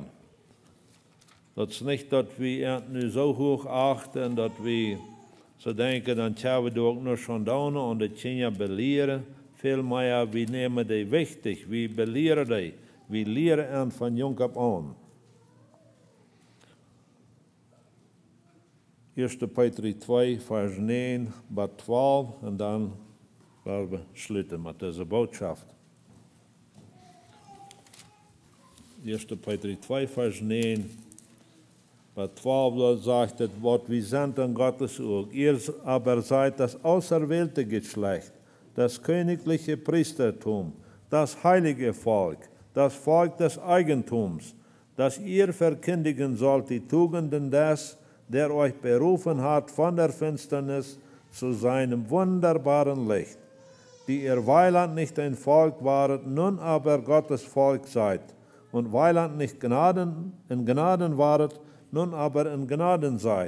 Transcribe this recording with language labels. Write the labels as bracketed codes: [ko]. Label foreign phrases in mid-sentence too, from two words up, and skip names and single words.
[de] Das ist nicht, dass wir nu so hoch achten, dass wir so denken, dann haben wir doch nur schon da und die Kinder belehren. Vielmehr, wir nehmen die wichtig, wir belehren die. Wir lehren von jung ab an. 1. Petrus 2, Vers 9 bis 12 und dann werden wir [nl] sluiten met deze boodschap. [de] 1. Petrus 2, Vers 9 bis 12, da sagt es, was wir sind an Gottes Augen. Ihr aber seid das auserwählte Geschlecht, das königliche Priestertum, das heilige Volk des Eigentums, dass ihr verkündigen sollt die Tugenden des, der euch berufen hat von der Finsternis zu seinem wunderbaren Licht, die ihr Weiland nicht ein Volk waret, nun aber Gottes Volk seid, und Weiland nicht in Gnaden waret, nun aber in Gnaden seid.